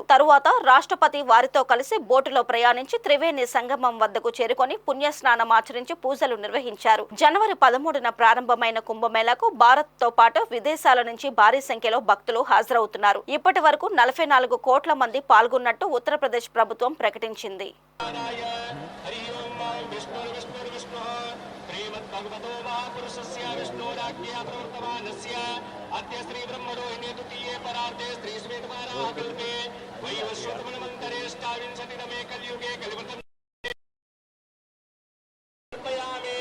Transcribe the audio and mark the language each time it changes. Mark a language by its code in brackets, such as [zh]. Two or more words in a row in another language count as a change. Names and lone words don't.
[te] తరువాత రాష్ట్రపతి వారితో కలిసి బోటులో ప్రయాణించి త్రివేణి సంగమం వద్దకు చేరుకొని పుణ్యస్నానం ఆచరించి పూజలు నిర్వహించారు. జనవరి 13న ప్రారంభమైన కుంభమేళాకు భారత్ తో పాటు విదేశాల నుంచి భారీ సంఖ్యలో భక్తులు హాజరవుతున్నారు. ఇప్పటి వరకు 44 కోట్ల మంది పాల్గొన్నట్టు ఉత్తరప్రదేశ్ ప్రభుత్వం ప్రకటించింది. [sa] भगवतो महापुरुषस्य विष्णोराज्ञया प्रवर्तमानस्य अद्य श्री ब्रह्मरोहिणी द्वितीये परार्धे श्री श्वेतवाराह कल्पे वैवस्वतमन्वन्तरे अष्टाविंशतितमे कलियुगे कलिवृतं समर्पयामि।